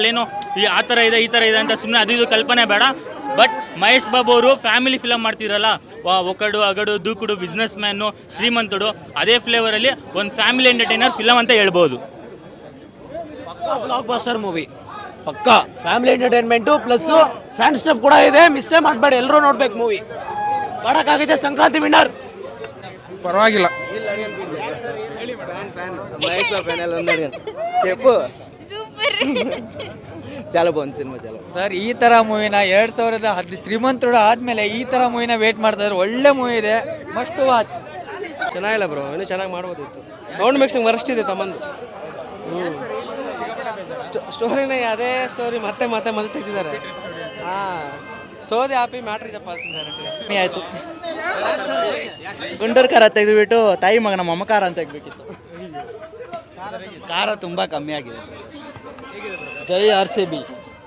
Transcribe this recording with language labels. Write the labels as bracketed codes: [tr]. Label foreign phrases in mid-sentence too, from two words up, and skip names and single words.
[kn] ಏನು ಆ ಥರ ಇದೆ ಈ ಥರ ಇದೆ ಅಂತ ಸುಮ್ಮನೆ ಅದು ಇದು ಕಲ್ಪನೆ ಬೇಡ. ಬಟ್ ಮಹೇಶ್ ಬಾಬು ಅವರು [en] family film [kn] ಮಾಡ್ತಿರಲ್ಲ, ಒಕಡು ಅಗಡು ದೂಕುಡು, ಬಿಸ್ನೆಸ್ ಮ್ಯಾನು, ಶ್ರೀಮಂತುಡು, ಅದೇ ಫ್ಲೇವರಲ್ಲಿ ಒಂದು [en] family entertainer film [kn] ಅಂತ ಹೇಳ್ಬೋದು. [en] blockbuster movie pakka family entertainment plus fan stuff [kn] ಕೂಡ ಇದೆ. ಮಿಸ್ಸೇ ಮಾಡಬೇಡಿ, ಎಲ್ಲರೂ ನೋಡ್ಬೇಕು ಮೂವಿ. ಕಡಕ್ಕಾಗಿದೆ, ಸಂಕ್ರಾಂತಿ ವಿನ್ನರ್. ಪರವಾಗಿಲ್ಲ. [te] ಮಹೇಶ್ ಬಾಬು చెప్పు చాలా బాగుంది ಸಿನಿಮಾ. ಚಲೋ [kn] ಸರ್, ಈ ಥರ ಮೂವಿನ 2010 ಶ್ರೀಮಂತರು ಆದಮೇಲೆ ಈ ಥರ ಮೂವಿನ ವೇಟ್ ಮಾಡ್ತಾ ಇದ್ದಾರೆ. ಒಳ್ಳೆ ಮೂವಿ ಇದೆ, [en] must watch. [kn] ಚೆನ್ನಾಗಿಲ್ಲ ಬ್ರೋ, ಇನ್ನೂ ಚೆನ್ನಾಗಿ ಮಾಡ್ಬೋದಿತ್ತು. [en] sound mixing worst [kn] ಇದೆ ತಮ್ಮಂದು. ಸ್ಟೋರಿನ ಅದೇ ಸ್ಟೋರಿ ಮತ್ತೆ ಮತ್ತೆ ತೆಗ್ದಿದ್ದಾರೆ. ಹಾಂ, [te] సోది ఆపి మ్యాటర్ చెప్పాల్సింది డైరెక్ట్ [kn] ಆಯಿತು ಗುಂಟೂರು ಖಾರ ತೆಗೆದುಬಿಟ್ಟು ತಾಯಿ ಮಗನ ಮಮಕಾರ ಅಂತ ತೆಗಬೇಕಿತ್ತು. ಖಾರ ತುಂಬ ಕಮ್ಮಿ ಆಗಿದೆ. ಜೈ RCB.